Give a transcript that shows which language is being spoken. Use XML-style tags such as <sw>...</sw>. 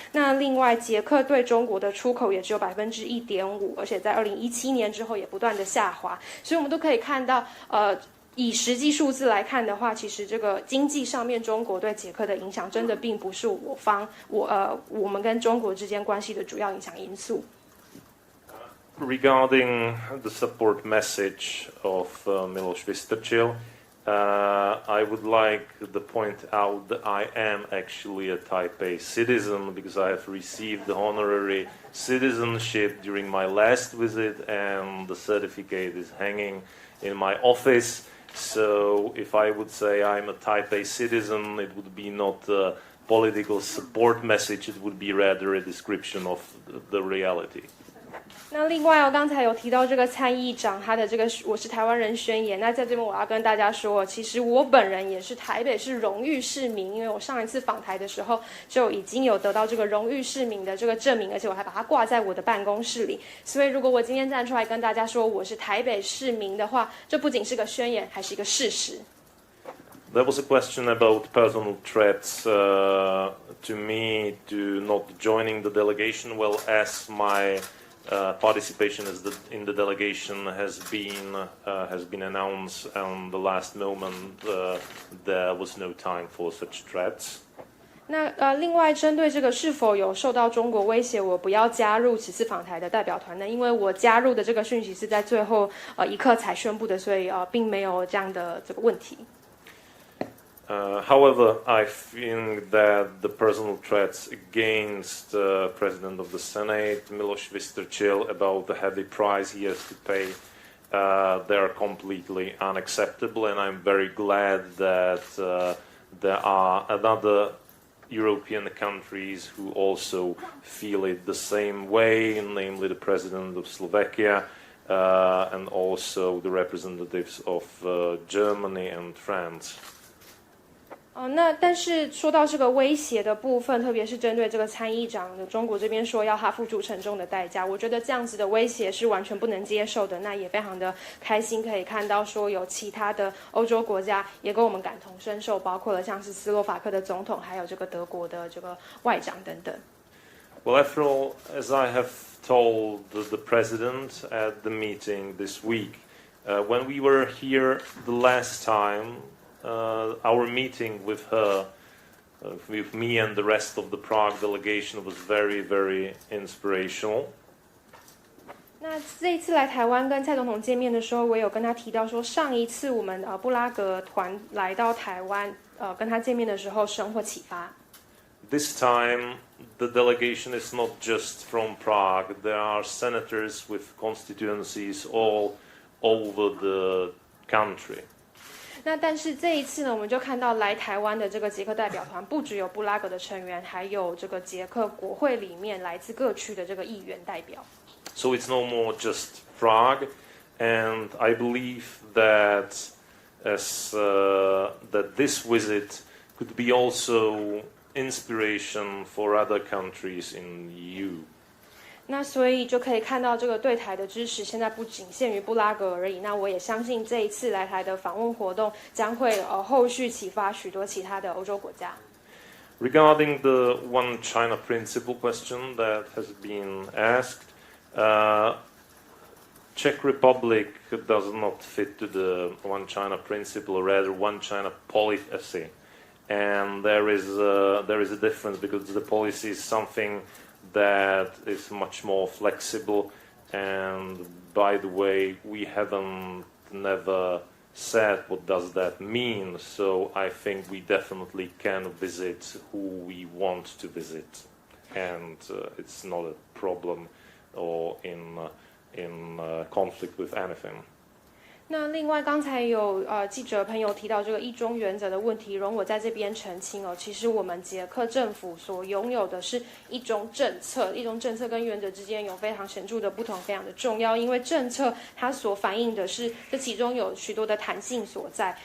<zh>那另外，捷克对中国的出口也只有1.5%，而且在2017年之后也不断的下滑。所以我们都可以看到，以实际数字来看的话，其实这个经济上面中国对捷克的影响真的并不是我们跟中国之间关系的主要影响因素。</zh> <en>Regarding the support message of Miloš Vystrčil, I would like to point out that I am actually a Taipei citizen because I have received the honorary citizenship during my last visit, and the certificate is hanging in my office. So if I would say I'm a Taipei citizen, it would be not a political support message, it would be rather a description of the reality.</en> <zh>那另外刚才有提到这个参议长他的这个我是台湾人宣言，那在这边我要跟大家说，其实我本人也是台北市荣誉市民，因为我上一次访台的时候就已经有得到这个荣誉市民的这个证明，而且我还把它挂在我的办公室里。所以如果我今天站出来跟大家说我是台北市民的话，这不仅是个宣言，还是一个事实。</zh> <en>There was a question about personal threats to me to not joining the delegation. Well, as my participation in the delegation has been announced, and the last moment there was no time for such threats.</en> <zh>那另外针对这个是否有受到中国威胁，我不要加入此次访台的代表团呢？因为我加入的这个讯息是在最后一刻才宣布的，所以并没有这样的这个问题。</zh> <en>However, I think that the personal threats against the President of the Senate, Miloš Vystrčil, about the heavy price he has to pay, they are completely unacceptable, and I'm very glad that there are other European countries who also feel it the same way, namely the President of Slovakia and also the representatives of Germany and France.</en> <zh>那但是说到这个威胁的部分，特别是针对这个参议长，中国这边说要他付出沉重的代价，我觉得这样子的威胁是完全不能接受的。那也非常的开心可以看到说有其他的欧洲国家也跟我们感同身受，包括了像是斯洛伐克的总统，还有这个德国的这个外长等等。</zh> <en>Well, after all, as I have told the president at the meeting this week, when we were here the last time, our meeting with her, with me and the rest of the Prague delegation was very, very inspirational.</en> <zh>那这一次来台湾跟蔡总统见面的时候，我有跟他提到说，上一次我们布拉格团来到台湾，跟他见面的时候，收获启发。</zh> <en>This time, the delegation is not just from Prague. There are senators with constituencies all over the country.</en> <zh>那但是这一次呢，我们就看到来台湾的这个捷克代表团，不只有布拉格的成员，还有这个捷克国会里面来自各区的这个议员代表。</zh> <en>So it's no more just Prague, and I believe that that this visit could be also inspiration for other countries in the EU.</en> <zh>那所以就可以看到这个对台的支持，现在不仅限于布拉格而已。那我也相信这一次来台的访问活动将会后续启发许多其他的欧洲国家。</zh> <en>Regarding the One China principle question that has been asked, Czech Republic does not fit to the One China principle, or rather One China policy. And there is a difference because the policy is something that is much more flexible, and by the way, we haven't never said what does that mean, so I think we definitely can visit who we want to visit, and it's not a problem or in conflict with anything.</en> <zh>那另外，刚才有记者朋友提到这个一中原则的问题，容我在这边澄清哦。其实我们捷克政府所拥有的是一中政策，一中政策跟原则之间有非常显著的不同，非常的重要。因为政策它所反映的是这其中有许多的弹性所在。</zh>